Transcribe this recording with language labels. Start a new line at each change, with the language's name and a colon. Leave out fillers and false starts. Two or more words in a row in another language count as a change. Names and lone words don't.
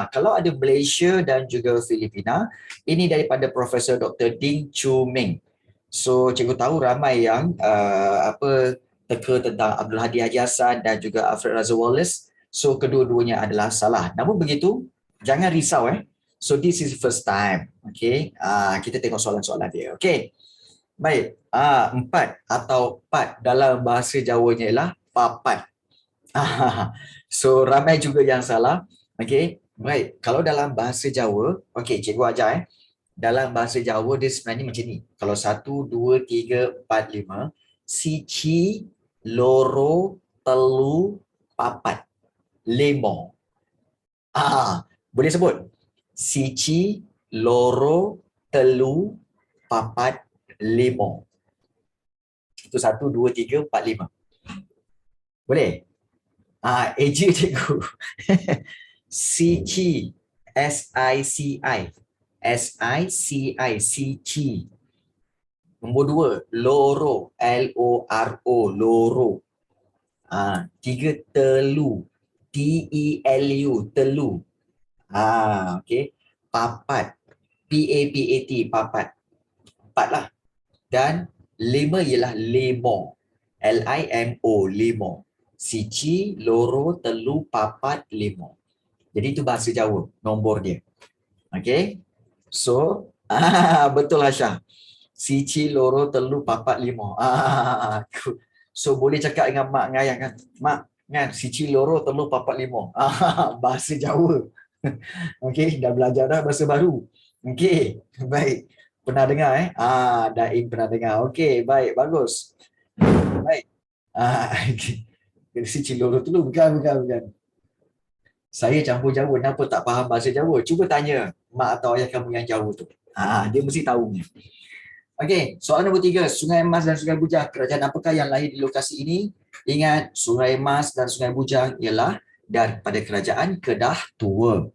Malay: Kalau ada Malaysia dan juga Filipina, ini daripada Profesor Dr. Ding Chu Ming. So cikgu tahu ramai yang teka tentang Abdul Hadi Haji Hassan dan juga Alfred Razak Wallace. So kedua-duanya adalah salah. Namun begitu, jangan risau
English: So this is first time.
Malay: Okay, kita tengok soalan-soalan dia. Okay. Baik, empat atau pat dalam bahasa Jawanya ialah papat. So ramai juga yang salah. Okey, baik. Kalau dalam bahasa Jawa, okey, cikgu ajar Dalam bahasa Jawa dia sebenarnya macam ni. Kalau 1 2 3 4 5,
Javanese: siji, loro, telu, papat, lima.
Malay: Boleh sebut?
Javanese: Siji, loro, telu, papat, lima.
Malay: Itu 1 2 3 4 5. Boleh? AJ cikgu.
Javanese: Siji. S-I-C-I. S-I-C-I. Siji. Nombor 2. Loro. L-O-R-O. Loro. 3. Telu. T-E-L-U. Telu. Okay. Papat. P-A-P-A-T. Papat.
Malay: Empat lah. Dan 5 ialah lima.
Javanese: L-I-M-O. Lima. Siji, loro, telu, papat, lima.
Malay: Jadi itu bahasa Jawa, nombor dia. Okay. So, betul Hasyah.
Javanese: Siji, loro, telu, papat, lima.
Malay: So, boleh cakap dengan mak dengan ayah kan. Mak, kan,
Javanese: siji, loro, telu, papat,
Malay: lima. Bahasa Jawa. Okay, dah belajar dah bahasa baru. Okay, baik. Pernah dengar Daim pernah dengar. Okay, baik, bagus. Baik.
Javanese: Siji, loro, telu,
Malay: bukan. Saya campur Jawa, kenapa tak faham bahasa Jawa? Cuba tanya mak atau ayah kamu yang Jawa tu. Dia mesti tahu. Okey, soalan nombor 3. Sungai Mas dan Sungai Bujang. Kerajaan apakah yang lahir di lokasi ini? Ingat, Sungai Mas dan Sungai Bujang ialah daripada kerajaan Kedah Tua.